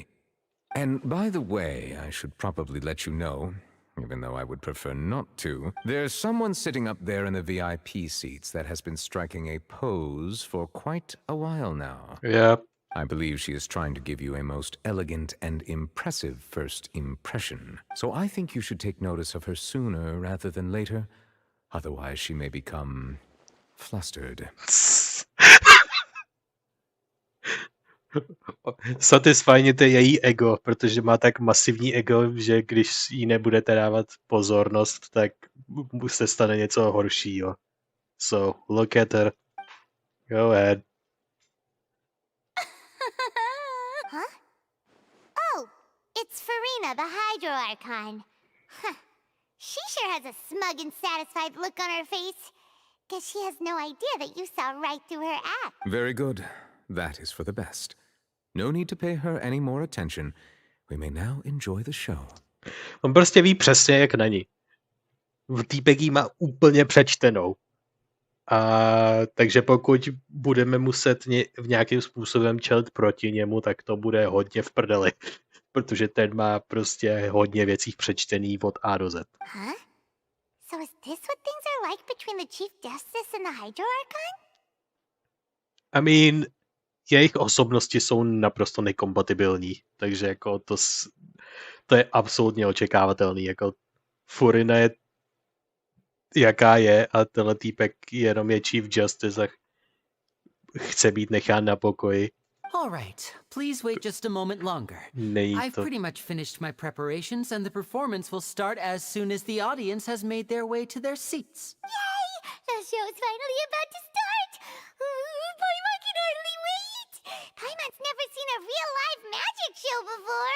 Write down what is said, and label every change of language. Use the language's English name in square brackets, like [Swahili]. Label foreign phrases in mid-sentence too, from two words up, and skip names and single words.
[English] And by the way, I should probably let you know, even though I would prefer not to, there's someone sitting up there in the VIP seats that has been striking a pose for quite a while now. Yep. I believe she is trying to give you a most elegant and impressive first impression. So I think you should take notice of her sooner rather than later. Otherwise she may become flustered. [Czech] Satisfajněte její ego, protože má tak masivní ego, že když jí nebudete dávat pozornost, tak se stane něco horšího. [English] So, look at her. Go ahead. Huh? Oh, it's Farina, the Hydro Archon. Huh. She sure has a smug and satisfied look on her face. Guess she has no idea that you saw right through her act. Very good. That is for the best. No need to pay her any more attention. We may now enjoy the show. [Czech] On prostě ví přesně, jak na ní. Týpek jí má úplně přečtenou. Takže pokud budeme muset v nějakým způsobem čelit proti němu, tak to bude hodně v prdeli. Protože ten má prostě hodně věcí přečtený od A do Z. Huh? [English] So is this what things are like between the Chief Justice and the Hydro Archon? I mean, [Czech] jejich osobnosti jsou naprosto nekompatibilní, takže jako to je absolutně očekávatelný. Jako Furina je jaká je a tenhle týpek jenom je [English] Chief Justice [Czech] a chce být nechán na pokoji. [English] All right, please wait just a moment longer. I've pretty much finished my preparations and the performance will start as soon as the audience has made their way to their seats. Yay! The show's finally about to start! Paimon can hardly wait! Paimon's never seen a real live magic show before!